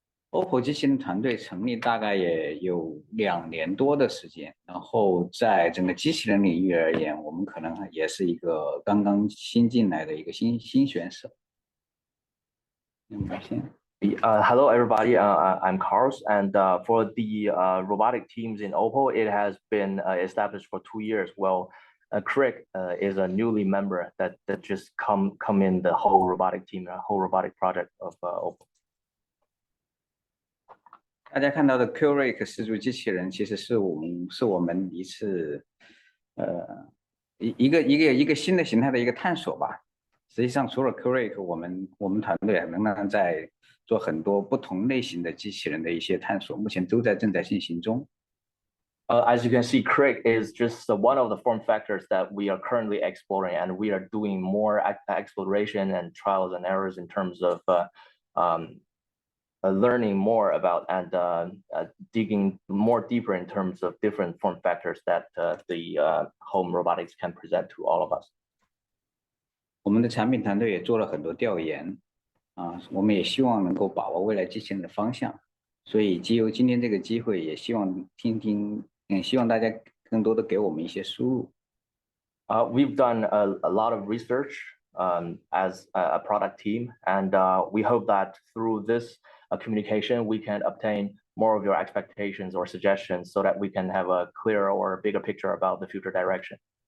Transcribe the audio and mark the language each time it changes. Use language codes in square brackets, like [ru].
[zh] OPPO 机器人团队成立大概也有2年多的时间，然后在整个机器人领域而言，我们可能也是一个刚刚新进来的一个新选手。 [en] Hello, everybody. I'm Carlos, and for the robotic teams in OPPO, it has been established for 2 years. Well, Crick is a newly member that just come in the whole robotic team, whole robotic project of OPPO. [zh] 大家看到的 Q-Ray 四足机器人，其实是我们一次一个新的形态的一个探索吧。实际上，除了 Q-Ray， 我们团队仍然在做很多不同类型的机器人的一些探索，目前都正在进行中。 [en] As you can see, Crick is just one of the form factors that we are currently exploring, and we are doing more exploration and trials and errors in terms of learning more about and digging more deeper in terms of different form factors that the home robotics can present to all of us. [zh] 我们的产品团队也做了很多调研我们也希望能够把握未来机器人的方向，所以藉由今天这个机会，也希望希望大家更多的给我们一些输入。 [en] We've done a lot of research as a product team, and we hope that through this communication, we can obtain more of your expectations or suggestions so that we can have a clearer or bigger picture about the future direction.